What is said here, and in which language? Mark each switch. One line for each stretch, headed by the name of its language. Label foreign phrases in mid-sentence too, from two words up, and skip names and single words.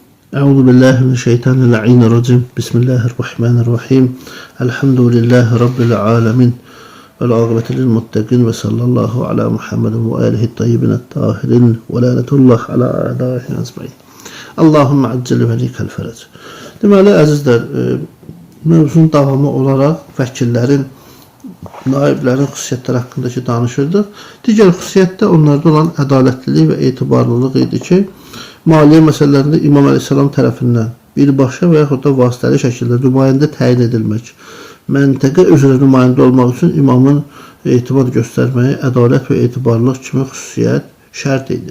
Arabic: أعوذ بالله من الشيطان الرجيم بسم الله الرحمن الرحيم. الحمد لله رب العالمين. والعاقبة للمتقين وصلى الله على محمد وآله الطيبين الطاهرين ولعنة الله على أعدائه أجمعين. اللهم عجل لوليك الفرج.
Azerbaijani: Deməli əzizlər, mövzunun davamı olaraq vəkillərin, naiblərin xüsusiyyətləri haqqında danışırdıq. Digər xüsusiyyət də onlarda olan ədalətlilik və etibarlılıq idi ki, maliyyə məsələlərində İmam Əleyhisselam tərəfindən birbaşa və yaxud da vasitəli şəkildə nümayəndə təyin edilmək, məntəqə üzrə nümayəndə olmaq üçün imamın etibar göstərməyi ədalət və etibarlılıq kimi xüsusiyyət şərt idi.